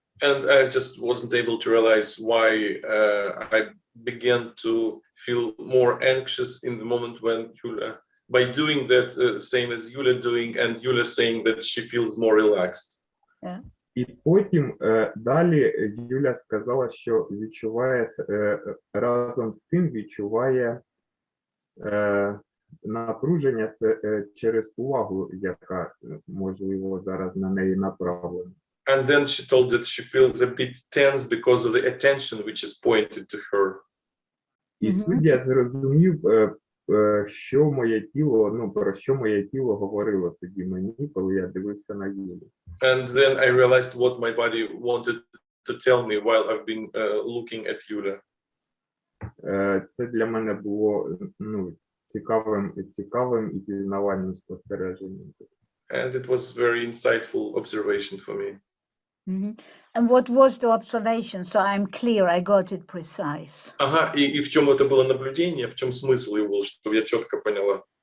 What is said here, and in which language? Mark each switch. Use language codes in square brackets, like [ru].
[en] And I just wasn't able to realize why I began to feel more anxious in the moment when Yulia, by doing that same as Yulia doing, and Yulia saying that she feels more relaxed. Yeah. [uk] І потім далі Юля сказала, що відчуває, разом з тим відчуває напруження через увагу, яка, можливо, зараз на неї направлена. [en] And then she told that she feels a bit tense because of the attention which is pointed to her. [uk] І тут я зрозумів, що моє тіло, про що моє тіло говорило тоді мені, коли я дивився на Юлю. [en] And then I realized what my body wanted to tell me while I've been looking at Yulia. [uk] Це для мене було цікавим і пізнавальним спостереженням. [en] And it was very insightful observation for me. Mm-hmm. And what was the observation? So I'm clear, I got it precise. [ru] Ага, и в чем это было наблюдение, в чем смысл его, чтобы я четко поняла?